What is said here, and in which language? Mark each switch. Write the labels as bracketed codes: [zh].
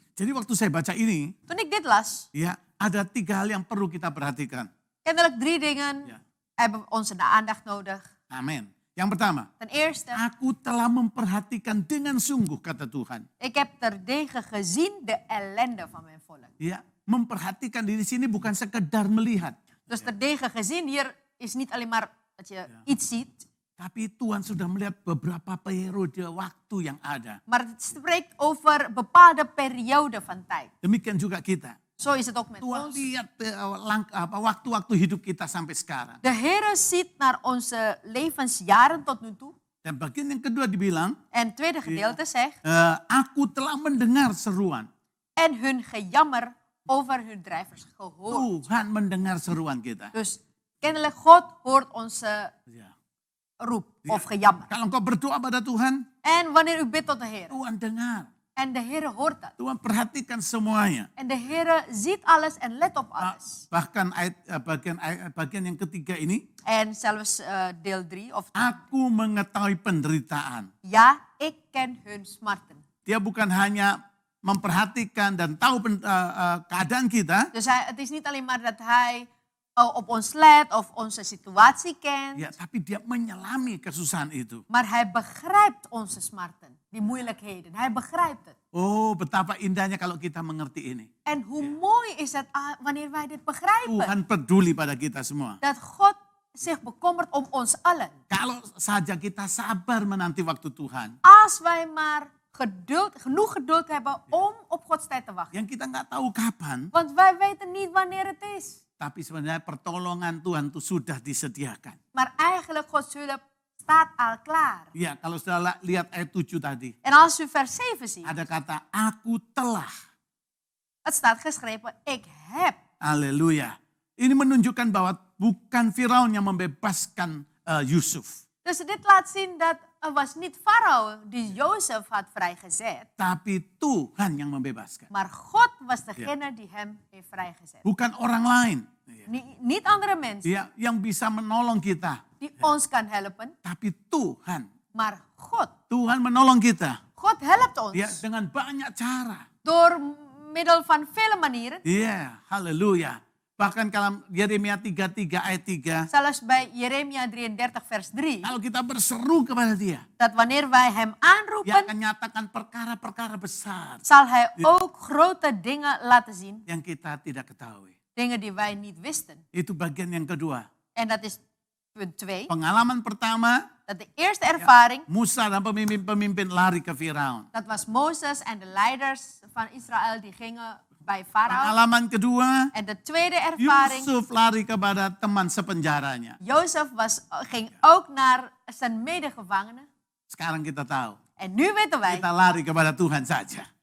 [id] Jadi waktu saya baca ini, [nl] Toen ik dit las, [id] ya ada 3 hal yang perlu kita perhatikan. [nl] kennelijk 3 dingen Ja. hebben onze aandacht nodig. [id] Amin. Yang pertama, [nl] Ten eerste, [id] aku telah memperhatikan dengan sungguh kata Tuhan. [nl] ik heb terdege gezien de ellende van mijn volk. [id] Ya, memperhatikan di sini bukan sekedar melihat, [nl] Dus terdege gezien hier is niet alleen maar dat je iets ziet. [id] tapi Tuhan sudah melihat beberapa periode waktu yang ada. [nl] Maar het spreekt over bepaalde perioden van tijd. [id] Demikian juga kita. [nl] Zo is het ook met [id] Tuhan [nl] ons. [id] lihat waktu-waktu hidup kita sampai sekarang. [nl] De Heer ziet naar onze levensjaren tot nu toe. [id] Dan bagian yang kedua dibilang, [nl] En het tweede gedeelte zegt, [id] aku telah mendengar seruan. [nl] en hun gejammer over hun drijvers gehoord. [id] Tuhan mendengar seruan kita. [nl] Dus kennelijk God hoort onze Ya. roep of gejammer. [id] Kalau engkau berdoa pada Tuhan, [nl] En wanneer u bidt tot de Heer. [id] Tuhan dengar. [nl] En de Heer hoort dat. [id] Tuhan perhatikan semuanya. [nl] En de Heer ziet alles en let op alles. [id] Bahkan bagian yang ketiga ini, [nl] En zelfs deel 3 of [id] aku mengetahui penderitaan. [nl] ja, ik ken hun smarten. [id] Dia bukan hanya memperhatikan dan tahu keadaan kita, [nl] Dus het is niet alleen maar dat hij op ons let of onze situatie kent. [id] ya, tapi dia menyelami kesusahan itu. [nl] Maar hij begrijpt onze smarten, die moeilijkheden. [id] Hij begrijpt het. [nl] Oh, betapa indahnya kalau kita mengerti ini. [id] En hoe mooi is het wanneer wij dit begrijpen. [nl] Tuhan peduli pada kita semua. [id] Dat God zich bekommert om ons allen. [nl] Kalau saja kita sabar menanti waktu Tuhan. [id] Als wij maar genoeg geduld hebben om op Gods tijd te wachten. [nl] Yang kita nggak tahu kapan, [id] Want wij weten niet wanneer het is. [nl] tapi sebenarnya pertolongan Tuhan itu sudah disediakan. [id] Maar eigenlijk Gods hulp staat al klaar. [nl] Ya, kalau sudah lihat ayat 7 tadi. [id] En als u vers 7 ziet, [nl] Ada kata, aku telah. [id] het staat geschreven, ik heb. [nl] Haleluya. [id] Ini menunjukkan bahwa bukan Firaun yang membebaskan Yusuf. [nl] Dus dit laat zien dat het was niet Farao die Jozef had vrijgezet. [id] Tapi Tuhan yang membebaskan. [nl] Maar God was degene die hem heeft vrijgezet. [id] Bukan orang lain. [nl] Niet andere mensen [id] Ya, yang bisa menolong kita. [nl] die ons kan helpen, [id] Tapi Tuhan. [nl] maar God. [id] Tuhan menolong kita. [nl] God helpt ons [id] Ya, dengan banyak cara. [nl] door middel van vele manieren. [id] Iya, haleluya. Bahkan kalau Yeremia 33 ayat 3. [nl] Zelfs bij Jeremia 33 vers 3. [id] Kalau kita berseru kepada dia. [nl] Dat wanneer wij hem [id] Dia [nl] aanroepen, [id] akan nyatakan perkara-perkara besar. [nl] zal hij ook grote dingen laten zien. [id] Yang kita tidak ketahui. [nl] Dingen die wij niet wisten. [id] Itu bagian yang kedua. [nl] En dat is punt 2. [id] Pengalaman pertama, [nl] Dat de eerste ervaring, [id] Musa dan pemimpin-pemimpin lari ke Firaun. [nl] dat was Mozes en de leiders van Israël die gingen bij Farao. [id] Pengalaman kedua, [nl] En de tweede ervaring, [id] Yusuf lari kepada teman sepenjaranya. [nl] Jozef ging ook naar zijn medegevangenen. [id] Sekarang kita tahu, [nl] En nu weten wij, [id] kita lari kepada Tuhan saja.